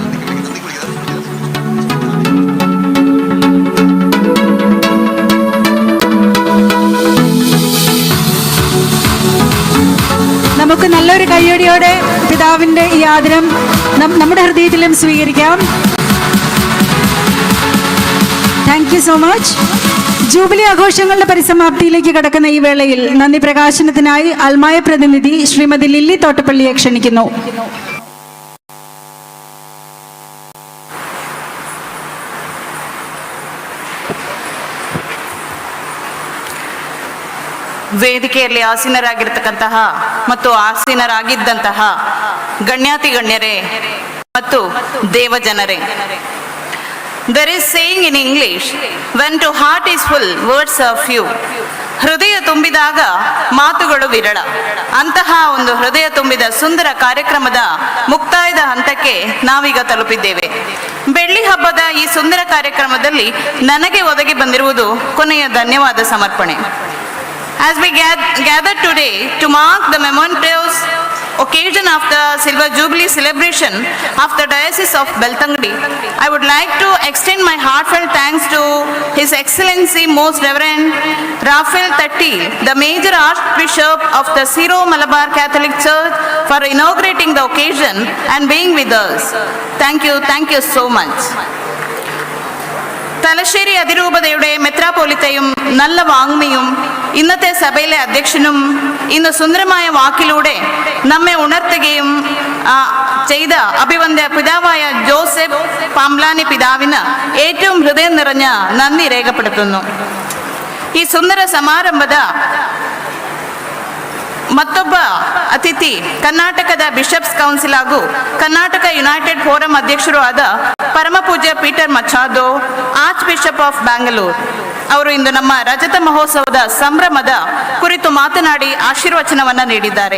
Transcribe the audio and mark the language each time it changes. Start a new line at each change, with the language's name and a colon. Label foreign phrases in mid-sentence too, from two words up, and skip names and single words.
Malayalam: നമുക്ക് നല്ലൊരു കയ്യടിയോടെ പിതാവിന്റെ ഈ ആദരം നമ്മുടെ ഹൃദയത്തിലും സ്വീകരിക്കാം.
English: Thank you so much.
Malayalam: ജൂബിലി ആഘോഷങ്ങളുടെ പരിസമാപ്തിയിലേക്ക് കടക്കുന്ന ഈ വേളയിൽ നന്ദി പ്രകാശനത്തിനായി അൽമായ പ്രതിനിധി ശ്രീമതി ലില്ലി തോട്ടപ്പള്ളിയെ ക്ഷണിക്കുന്നു.
Kannada: ವೇದಿಕೆಯಲ್ಲಿ ಆಸೀನರಾಗಿರ್ತಕ್ಕಂತಹ ಮತ್ತು ಆಸೀನರಾಗಿದ್ದಂತಹ ಗಣ್ಯಾತಿ ಗಣ್ಯರೇ ಮತ್ತು ದೇವಜನರೇ,
English: there is saying in English, when to heart is full, words are few.
Kannada: ಹೃದಯ ತುಂಬಿದಾಗ ಮಾತುಗಳು ವಿರಳ. ಅಂತಹ ಒಂದು ಹೃದಯ ತುಂಬಿದ ಸುಂದರ ಕಾರ್ಯಕ್ರಮದ ಮುಕ್ತಾಯದ ಹಂತಕ್ಕೆ ನಾವೀಗ ತಲುಪಿದ್ದೇವೆ. ಬೆಳ್ಳಿ ಹಬ್ಬದ ಈ ಸುಂದರ ಕಾರ್ಯಕ್ರಮದಲ್ಲಿ ನನಗೆ ಒದಗಿ ಬಂದಿರುವುದು ಕೊನೆಯ ಧನ್ಯವಾದ ಸಮರ್ಪಣೆ.
English: As we gather today to mark the momentous occasion of the Silver Jubilee celebration of the Diocese of Belthangady, I would like to extend my heartfelt thanks to His Excellency Most Reverend Raphael Tatti, the Major Archbishop of the Syro-Malabar Catholic Church, for inaugurating the occasion and being with us. Thank you so much.
Malayalam: തലശ്ശേരി അതിരൂപതയുടെ മെത്രാപോലിത്തയും നല്ല വാങ്മിയും ഇന്നത്തെ സഭയിലെ അധ്യക്ഷനും ഇന്ന് സുന്ദരമായ വാക്കിലൂടെ നമ്മെ ഉണർത്തുകയും ചെയ്ത അഭിവന്യ പിതാവായ ജോസഫ് പാംബ്ലാനി പിതാവിന് ഏറ്റവും ഹൃദയം നിറഞ്ഞ നന്ദി രേഖപ്പെടുത്തുന്നു. ഈ സുന്ദര
Kannada: സമാರಂಭದ ಮತ್ತೊಬ್ಬ ಅತಿಥಿ ಕರ್ನಾಟಕದ ಬಿಷಪ್ಸ್ ಕೌನ್ಸಿಲ್ ಹಾಗೂ ಕರ್ನಾಟಕ ಯುನೈಟೆಡ್ ಫೋರಂ ಅಧ್ಯಕ್ಷರು ಆದ ಪರಮ ಪೂಜ್ಯ ಪೀಟರ್ ಮಚಾದೋ,
English: Archbishop of Bangalore
Kannada: ಅವರು ಇಂದು ನಮ್ಮ ರಜತ ಮಹೋತ್ಸವದ ಸಂಭ್ರಮದ ಕುರಿತು ಮಾತನಾಡಿ ಆಶೀರ್ವಚನವನ್ನು ನೀಡಿದ್ದಾರೆ.